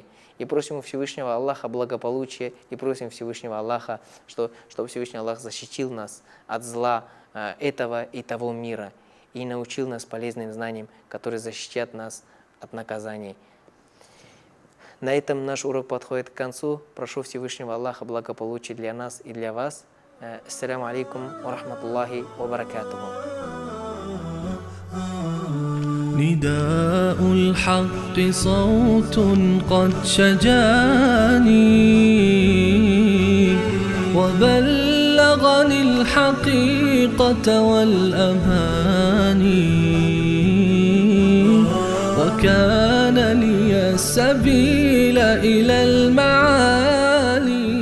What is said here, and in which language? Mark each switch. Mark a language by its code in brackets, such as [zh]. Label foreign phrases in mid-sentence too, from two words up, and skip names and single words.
[ru] И просим у Всевышнего Аллаха благополучия, и просим Всевышнего Аллаха, чтобы Всевышний Аллах защитил нас от зла этого и того мира, и научил нас полезным знаниям, которые защитят нас от наказаний. На этом наш урок подходит к концу. Прошу Всевышнего Аллаха благополучия для нас и для вас. [ar] السلام عليكم ورحمة الله وبركاته. نداء الحق صوت قد شجاني وبلغني الحقيقة والأماني وكان لي السبيل إلى المعالي